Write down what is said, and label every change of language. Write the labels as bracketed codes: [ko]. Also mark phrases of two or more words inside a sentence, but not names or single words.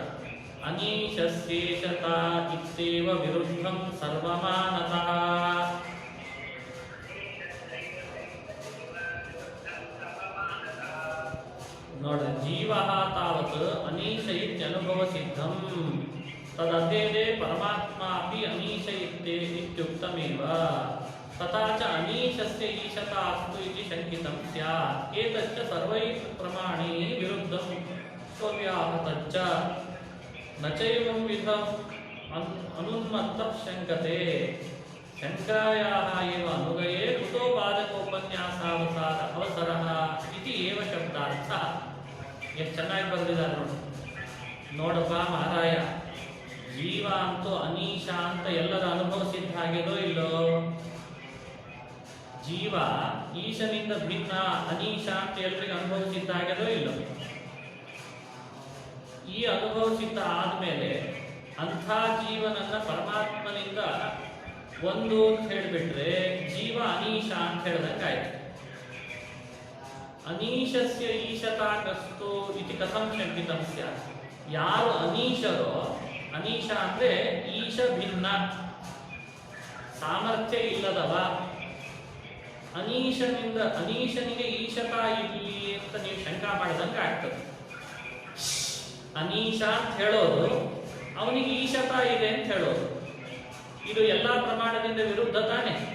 [sa] ಅನೀಶಸ್ಯೇಷತಾ ಇತ್ಯೇವ ವಿರುದ್ಧಂ ಸರ್ವಮಾನತಃ. ನೋಡ್ರಿ, ಜೀವ ತಾವತ್ ಅನೀಶ ಇತ್ಯನುಭವ ಸಿದ್ಧಂ ತದಭೇದೆ ಪರಮಾತ್ಮ ಅಪಿ ಅನೀಶ ಇತ್ಯುಕ್ತಮೇವ ತಥಾ ಚ ಅನೀಶಸ್ಯ ಈಶತಾ ಅಸ್ತು ಇತಿ ಶಂಕಿತಂ ಸ್ಯಾತ್. ಏತಚ್ಚ ಸರ್ವೈಃ ಪ್ರಮಾಣೈಃ ವಿರುದ್ಧಂ ಸ್ವವ್ಯಾಹತಚ್ಚ ನ ಚೈವಂ ವಿಧಂ ಅನುನ್ಮತ್ತಃ ಶಂಕತೆ. ಶಂಕಾಯಾः एव अनुगये कुतो बाधकोपन्यासावसार ಅವಸರಃ इति एव ಶಬ್ದಾರ್ಥಃ. [kn] ಎಷ್ಟು ಚೆನ್ನಾಗಿ ಬರೆದಿದ್ದಾರೆ ನೋಡಿ. ನೋಡಪ್ಪ ಮಹಾರಾಯ, ಜೀವ ಅಂತೂ ಅನೀಶ ಅಂತ ಎಲ್ಲರ ಅನುಭವಿಸಿದ ಹಾಗೆದೋ ಇಲ್ಲೋ? ಜೀವ ಈಶನಿಂದ ಭಿನ್ನ ಅನೀಶ ಅಂತ ಎಲ್ರಿಗೂ ಅನುಭವಿಸಿದ್ದ ಹಾಗೆದೋ ಇಲ್ಲೋ? ಈ ಅನುಭವಿಸಿದ್ದ ಆದ್ಮೇಲೆ ಅಂಥ ಜೀವನನ್ನ ಪರಮಾತ್ಮನಿಂದ ಒಂದು ಅಂತ ಹೇಳಿಬಿಟ್ರೆ ಜೀವ ಅನೀಶ ಅಂತ ಹೇಳಿದಂಗಾಯ್ತು. [sa] ಅನೀಶಸ್ಯ ಈಶತಾ ಕಸ್ತು ಇತಿ ಕಥಂ ಶಂಕಿತಂ ಸ್ಯಾತ್. [kn] ಯಾರು ಅನೀಶರೋ, ಅನೀಶ ಅಂದ್ರೆ ಈಶ ಭಿನ್ನ, ಸಾಮರ್ಥ್ಯ ಇಲ್ಲದವ, ಅನೀಶನಿಗೆ ಈಶತಾ ಇಲ್ಲಿ ಅಂತ ನೀವು ಶಂಕಾ ಮಾಡಿದಂಗೆ ಆಗ್ತದೆ. ಅನೀಶ ಅಂತ ಹೇಳೋದು ಅವನಿಗೆ ಈಶತಾ ಇದೆ ಅಂತ ಹೇಳೋದು, ಇದು ಎಲ್ಲಾ ಪ್ರಮಾಣದಿಂದ ವಿರುದ್ಧ ತಾನೆ.